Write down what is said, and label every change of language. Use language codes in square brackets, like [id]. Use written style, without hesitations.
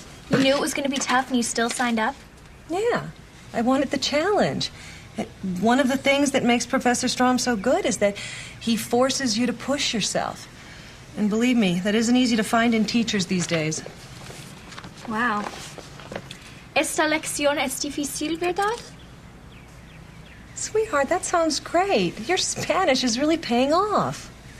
[en] You knew it was going to be tough and you still signed up? Yeah, I wanted the challenge. One of the things that makes Professor Strom so good is that he forces you to push yourself. And believe me, that isn't easy to find in teachers these days. Wow. [es] Esta lección es difícil, ¿verdad? [en] Sweetheart, that sounds great. Your Spanish is really paying off.